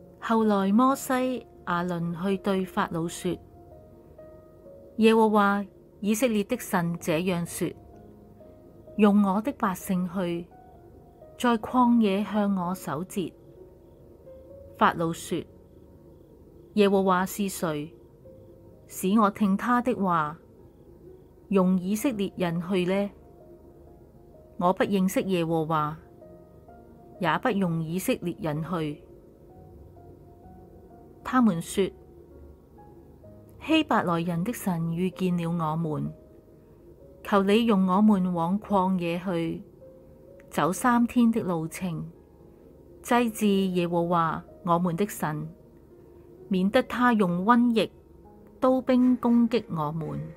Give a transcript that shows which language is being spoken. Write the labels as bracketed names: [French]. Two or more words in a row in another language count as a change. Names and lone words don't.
[Chinese] 後來摩西、亞倫去對法老說：耶和華以色列的神這樣說：容我的百姓去，在曠野向我守節。法老說：耶和華是誰，使我聽他的話，容以色列人去呢？我不認識耶和華，也不容以色列人去。他們說：希伯來人的神遇見了我們，求你容我們往曠野去，走3天的路程，祭祀耶和華我們的神，免得他用瘟疫、刀兵攻擊我們。